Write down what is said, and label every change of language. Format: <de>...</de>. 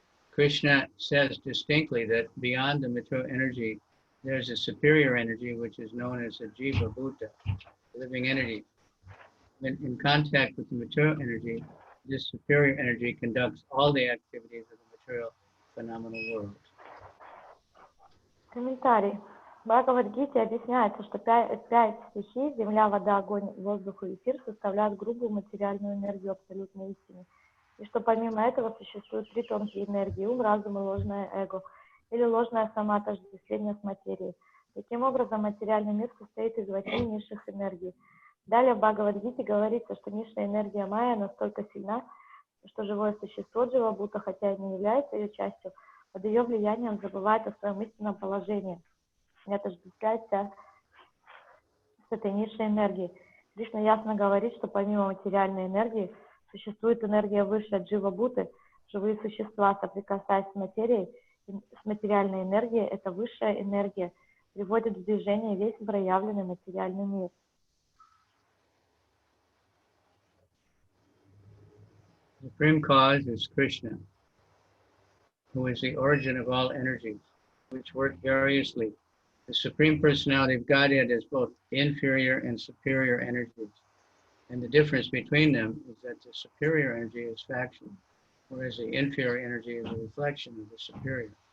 <en>Krishna says distinctly that beyond the material energy, there's a superior energy which is known as a Jiva Bhuta, living entity. When in contact with the material energy, this superior energy conducts all the activities of the material phenomenal world.</en> <ru>Комментарий. В Бхагавад-гите объясняется, что 5 стихий, земля, вода, огонь, воздух и эфир, составляют грубую материальную энергию абсолютной истины. И что помимо этого существуют 3 тонкие энергии: ум, разум и ложное эго, или ложное самоотождествление с материей. Таким образом, материальный мир состоит из 8 низших энергий. Далее в Бхагавад-гите говорится, что низшая энергия майя настолько сильна, что живое существо Джива Бхута, хотя и не является ее частью, под ее влиянием забывает о своем истинном положении и отождествляется с этой низшей энергией. Кришна ясно говорит, что помимо материальной энергии существует энергия выше от Джива Бхуты. Живые существа, соприкасаясь с материей, с материальной энергией, эта высшая энергия приводит в движение весь проявленный материальный мир.</ru> <en>The supreme cause is Krishna, who is the origin of all energies, which work variously. The Supreme Personality of Godhead is both inferior and superior energies. And the difference between them is that the superior energy is faction, whereas the inferior energy is a reflection of the superior.</en>